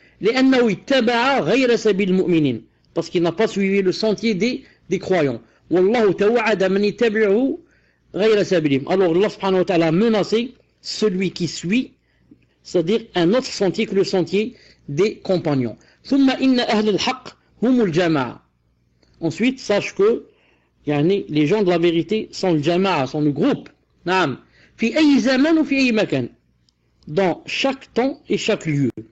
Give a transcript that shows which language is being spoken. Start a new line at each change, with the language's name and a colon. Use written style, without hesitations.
Arabic: لأنه اتبع غير سبيل المؤمنين,
French: parce qu'il n'a pas suivi le sentier des croyants.
Arabic: والله توعد من يتبعه غير سبيلهم.
French: Alors Allah subhanahu wa ta'ala a menacé celui qui suit, c'est-à-dire un autre sentier que le sentier des compagnons.
Arabic: ثم إن أهل الحق هم الجماعة.
French: Ensuite, sache que les gens de la vérité sont le jama'a, sont le groupe.
Arabic: نعم. في أي زمان وفي أي مكان.
French: Dans chaque temps et chaque lieu.